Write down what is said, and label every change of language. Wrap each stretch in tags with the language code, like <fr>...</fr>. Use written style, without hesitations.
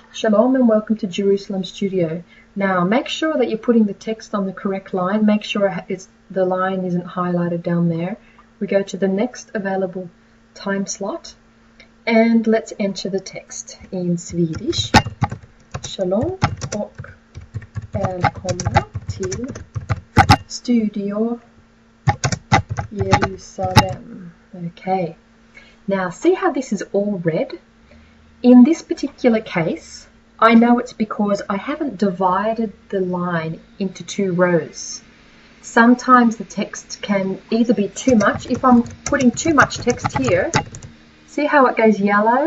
<en>Shalom and welcome to Jerusalem Studio. Now make sure that you're putting the text on the correct line. Make sure the line isn't highlighted down there. We go to the next available time slot and let's enter the text in Swedish.</en> <sv>Shalom och välkomna till Studio Jerusalem.</sv> <en>Okay. Now see how this is all red? In this particular case, I know it's because I haven't divided the line into 2 rows. Sometimes the text can either be too much. If I'm putting too much text here, see how it goes yellow?</en>